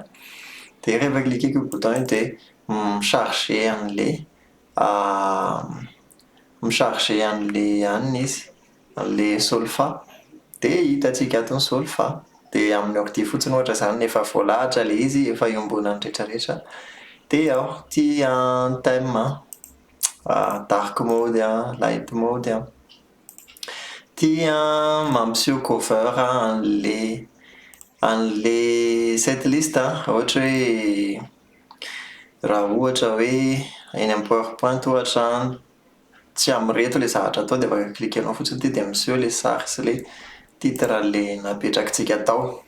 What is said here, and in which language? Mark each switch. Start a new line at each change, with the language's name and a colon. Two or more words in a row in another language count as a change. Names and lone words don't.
Malagasy: Dia rehefa cliquer io bouton io dia micharger an'ilay izy an'ilay solfa dia hitantsika ato ny solfa. Dia amin'ny ordi fotsiny ohatra izany efa voalahatra ilay izy efa iombonany rehetrarehetra dia ao ity thème
English: dark mode light mode
Malagasy: tia mampiseho cover an'le setlist ohatra hoe raha ohatra hoe eny amin'ny powerpoint ohatra tsy amireto ilay zavatra atao dia afaka klikanao fotsiny dia miseho ilay sary sy ilay titre an'ilay napetrakintsika tao.